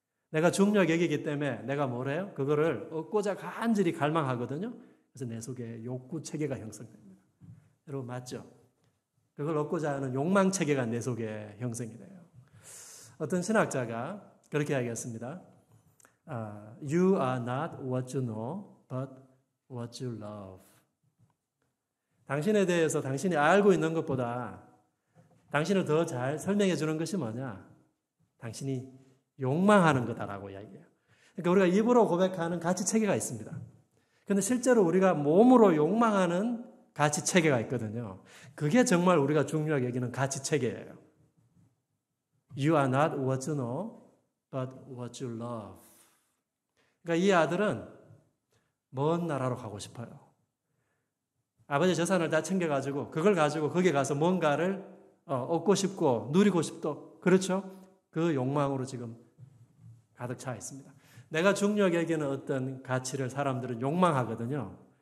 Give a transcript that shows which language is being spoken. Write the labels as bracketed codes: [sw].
[ko] 내가 중요하게 여기기 때문에 내가 뭐래요? 그거를 얻고자 간절히 갈망하거든요. 그래서 내 속에 욕구 체계가 형성됩니다. 여러분 맞죠? 그걸 얻고자 하는 욕망 체계가 내 속에 형성이 돼요. 어떤 신학자가 그렇게 이야기했습니다. [en] You are not what you know, but what you love. [ko] 당신에 대해서 당신이 알고 있는 것보다 당신을 더 잘 설명해 주는 것이 뭐냐? 당신이 욕망하는 거다라고 이야기해요. 그러니까 우리가 입으로 고백하는 가치 체계가 있습니다. 그런데 실제로 우리가 몸으로 욕망하는 가치 체계가 있거든요. 그게 정말 우리가 중요하게 여기는 가치 체계예요. [en] You are not what you know, but what you love. [ko] 그러니까 이 아들은 먼 나라로 가고 싶어요. 아버지 재산을 다 챙겨가지고 그걸 가지고 거기에 가서 뭔가를 얻고 싶고 누리고 싶도, 그렇죠? 그 욕망으로 지금 가득 차 있습니다. 내가 중요하게 여기는 어떤 가치를 사람들은 욕망하거든요.